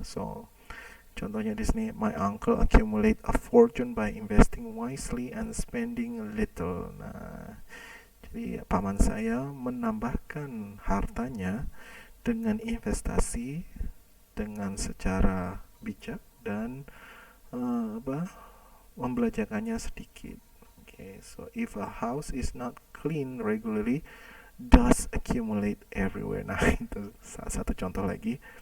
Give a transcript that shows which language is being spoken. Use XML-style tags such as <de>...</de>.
<en>So contohnya di sini, my uncle accumulate a fortune by investing wisely and spending little.</en> <id>Nah, jadi paman saya menambahkan hartanya dengan investasi dengan secara bijak dan membelanjakannya sedikit.</id> <en>Okay, so if a house is not clean regularly, dust accumulate everywhere.</en> <id>Nah, itu salah satu contoh lagi.</id>